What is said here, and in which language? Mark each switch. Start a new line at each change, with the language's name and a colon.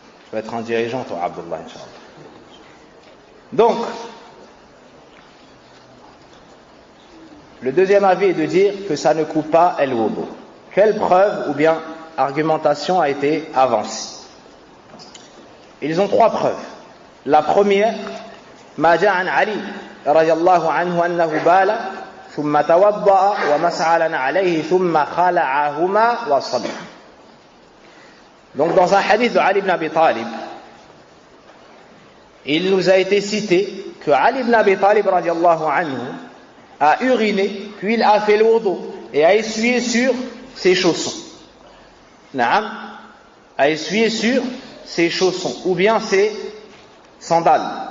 French: Tu vas être un dirigeant, toi, Abdullah, Inch'Allah. Donc, le deuxième avis est de dire que ça ne coupe pas el-wudu. Quelle preuve ou bien argumentation a été avancée? Ils ont 3 preuves. La première,
Arabic: ما جاء عن علي رضي الله عنه أنه بال ثم توضأ ومسح على عليه ثم خلعهما وصلى.
French: Donc dans un hadith de Ali ibn Abi Talib, il nous a été cité que Ali ibn Abi Talib radiallahu anhu a uriné, puis il a fait le wudu et a essuyé sur ses chaussons. Naam, a essuyé sur ses chaussons ou bien ses sandales.